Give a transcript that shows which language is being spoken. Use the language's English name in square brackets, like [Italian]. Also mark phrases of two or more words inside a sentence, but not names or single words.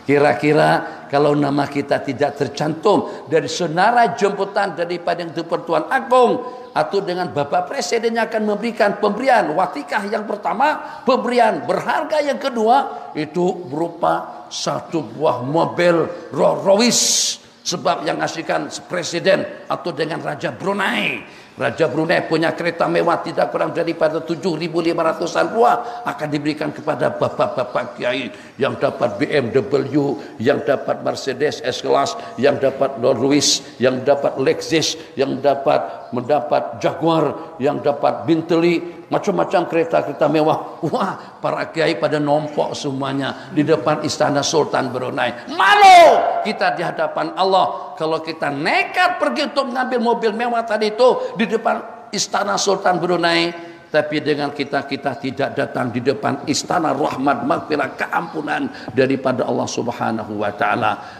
[Indonesian] Kira-kira kalau nama kita tidak tercantum dari senarai jemputan daripada yang Pertuan Agung, atau dengan Bapak Presiden yang akan memberikan pemberian watikah yang pertama, pemberian berharga yang kedua, itu berupa satu buah mobil Rolls Royce. Sebab yang ngasihkan presiden atau dengan Raja Brunei. Raja Brunei punya kereta mewah tidak kurang daripada 7.500-an buah, akan diberikan kepada bapak-bapak kiai yang dapat BMW, yang dapat Mercedes S-Class, yang dapat Rolls Royce, yang dapat Lexus, yang mendapat Jaguar, yang dapat Bentley, macam-macam kereta-kereta mewah. Wah, para kiai pada nombok semuanya di depan istana Sultan Brunei. Malu kita di hadapan Allah kalau kita nekat pergi untuk mengambil mobil mewah tadi itu di depan istana Sultan Brunei, tapi dengan kita tidak datang di depan istana rahmat, maghfirah, keampunan daripada [Arabic] Allah Subhanahu wa taala.